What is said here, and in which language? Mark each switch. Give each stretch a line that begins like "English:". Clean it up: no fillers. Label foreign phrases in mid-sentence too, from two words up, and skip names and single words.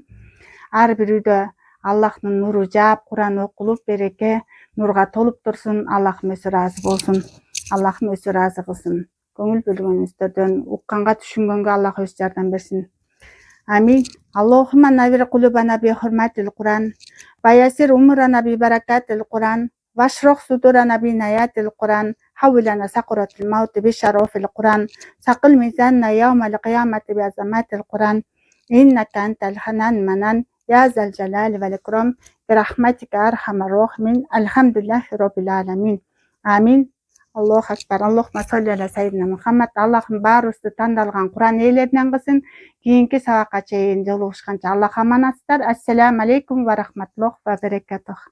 Kyrgyz: Ар бир үйдө Аллахтын нуру жаап, Куран окулуп, береке, нурга толуп турсун. Аллахым өзү ыраазы болсун. Аллахым өзү ыраазы кылсын. Көңүл бөлгөнүңүздөрдөн укканга, түшүнгөнгө Аллах өзү жардам берсин. Амин.
Arabic: اللهم نور قلوبنا بحرمة القرآن. ويسر أمورنا ببركة القرآن. واشرح صدورنا بعناية القرآن. هون علينا سكرات الموت بشرف القرآن. وثقل ميزاننا يوم القيامة بعظمة القرآن. إنك أنت الحنان المنان. يا ذا الجلال والإكرام. برحمتك أرحم الراحمين. الحمد لله رب العالمين. آمين. الله أكبر. اللهم صل على سيدنا محمد.
Kyrgyz: Аллахым баарыбызды тандалган Куран ээлеринен кылсын. Кийинки сабакка чейин жолугушканча Аллах аманатсыздар.
Arabic: السلام عليكم ورحمة الله وبركاته.